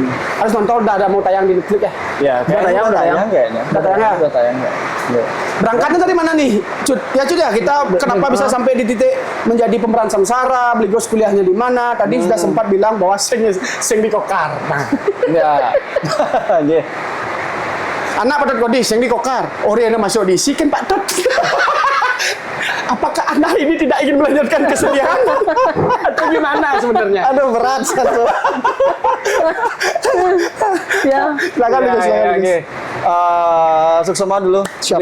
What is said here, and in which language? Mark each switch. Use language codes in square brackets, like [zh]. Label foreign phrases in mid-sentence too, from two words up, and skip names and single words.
[id] Harus nonton, udah ada mau tayang di Netflix ya. Ya, kayaknya udah tayang kayaknya. Udah tayang ya? Udah tayang ya. Berangkatnya dari mana nih? Cut, ya kita kenapa bisa sampai di titik menjadi pemeran Samsara, Bligos kuliahnya di mana? Tadi sudah sempat bilang bahwa sing di Kokar. Nah, Ya. Nggih. anak Pak Kodi sing di Kokar. Oriana masuk audisi kan Pak Tot. Apakah anak ini tidak ingin melanjutkan kesedihan atau gimana sebenarnya? Aduh berat satu. Ya. Silakan Bligos, silakan Bligos. Suksema dulu. Siap.